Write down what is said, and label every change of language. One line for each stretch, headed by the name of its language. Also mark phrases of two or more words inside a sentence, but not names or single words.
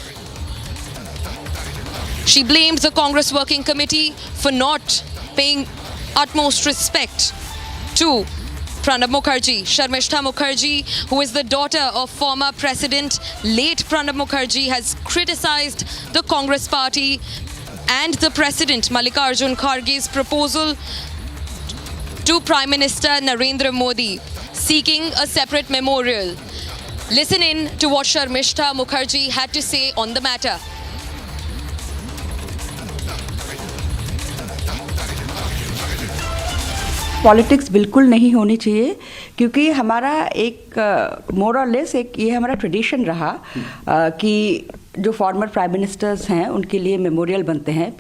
English: She blamed the Congress Working Committee for not paying utmost respect to Pranab Mukherjee. Sharmishta Mukherjee, who is the daughter of former President late Pranab Mukherjee, has criticized the Congress party and the President Mallikarjun Kharge's proposal to Prime Minister Narendra Modi seeking a separate memorial. Listen in to what Sharmishta Mukherjee had to say on the matter.
Hindi: पॉलिटिक्स बिल्कुल नहीं होनी चाहिए क्योंकि हमारा एक
English: more or less
Hindi: एक ये हमारा ट्रेडिशन रहा कि जो
English: former prime ministers
Hindi: हैं उनके लिए मेमोरियल बनते हैं।